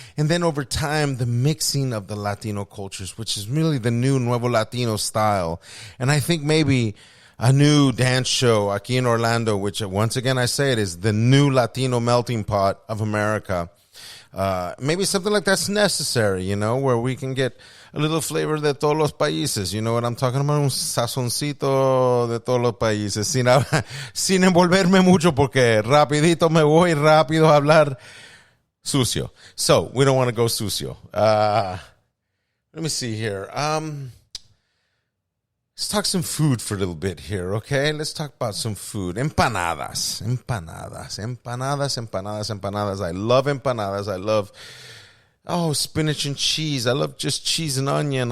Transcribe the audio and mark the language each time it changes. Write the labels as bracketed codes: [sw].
[en] And then over time, the mixing of the Latino cultures, which is really the new Nuevo Latino style. And I think maybe a new dance show [es] aquí [en] in Orlando, which once again I say it is the new Latino melting pot of America. Maybe something like that's necessary, where we can get a little flavor [es] de todos los países. [en] You know what I'm talking about? [es] Un sazoncito de todos los países. Sin envolverme mucho porque rapidito me voy rápido a hablar sucio. [en] So, we don't want to go sucio. Let me see here. Let's talk some food for a little bit here, okay? Let's talk about some food. Empanadas. I love empanadas. I love, spinach and cheese. I love just cheese and onion.